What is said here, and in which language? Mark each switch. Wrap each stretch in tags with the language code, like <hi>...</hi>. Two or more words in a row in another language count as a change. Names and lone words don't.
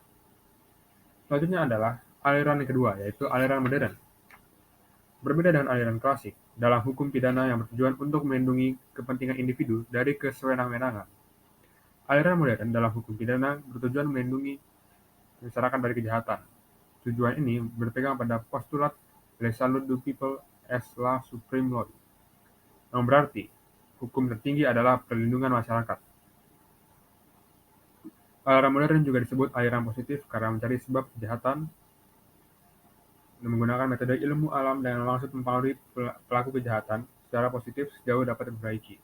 <id>Selanjutnya adalah aliran yang kedua, yaitu aliran modern. Berbeda dengan aliran klasik, dalam hukum pidana yang bertujuan untuk melindungi kepentingan individu dari kesewenang-wenangan. Aliran modern dalam hukum pidana bertujuan melindungi masyarakat dari kejahatan. Tujuan ini berpegang pada postulat</id> <fr>Le salut du peuple est la supreme law,</fr> <id>yang berarti hukum tertinggi adalah perlindungan masyarakat. Aliran modern juga disebut aliran positif karena mencari sebab kejahatan dan menggunakan metode ilmu alam dengan maksud mempengaruhi pelaku kejahatan secara positif sejauh dapat diperbaiki.</id>